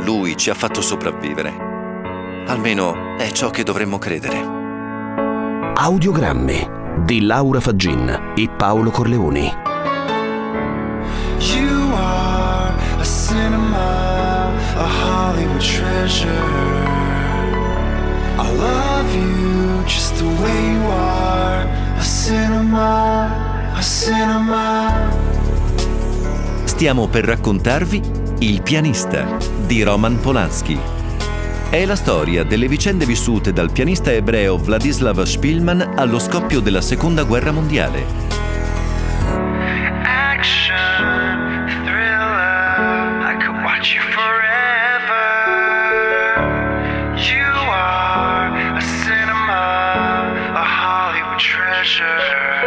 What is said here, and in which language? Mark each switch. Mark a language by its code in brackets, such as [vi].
[it] Lui ci ha fatto sopravvivere. Almeno è ciò che dovremmo credere. Audiogrammi di Laura Faggin e Paolo Corleoni. [en] You are a cinema, a Hollywood treasure. I love you just the way you are. A cinema, a cinema. [it] Stiamo per raccontarvi Il pianista di Roman Polanski. È la storia delle vicende vissute dal pianista ebreo Vladislav Spielman allo scoppio della Seconda Guerra Mondiale. [en] Action, thriller, I could watch you forever. You are a cinema, a Hollywood treasure.